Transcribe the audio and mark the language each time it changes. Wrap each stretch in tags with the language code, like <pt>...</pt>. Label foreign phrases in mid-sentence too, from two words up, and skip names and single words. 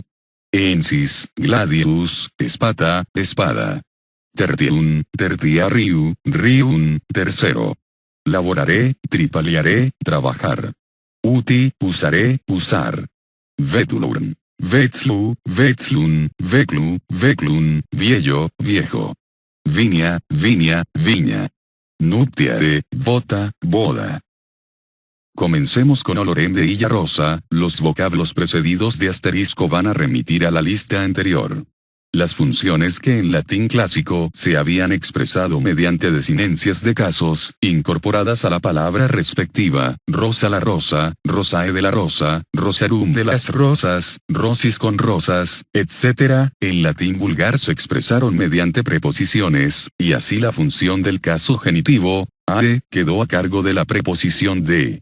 <la>Ensis, gladius,</la> <es>espada, espada.</es> <la>Tertium, tertiariu, rium, tercero. Laboraré, tripaliaré, trabajar. Uti, usaré, usar. Vetulum. Vetlu, vetlum, veclu, veclum,</la> <es>viejo, viejo. viña, viña, viña. Nuptiare, bota, boda. Comencemos con</es> <la>olorem de illa rosa.</la> <es>Los vocablos precedidos de asterisco van a remitir a la lista anterior. Las funciones que en latín clásico se habían expresado mediante desinencias de casos, incorporadas a la palabra respectiva, rosa la rosa, rosae de la rosa, rosarum de las rosas, rosis con rosas, etc., en latín vulgar se expresaron mediante preposiciones, y así la función del caso genitivo, ae, quedó a cargo de la preposición de.</es>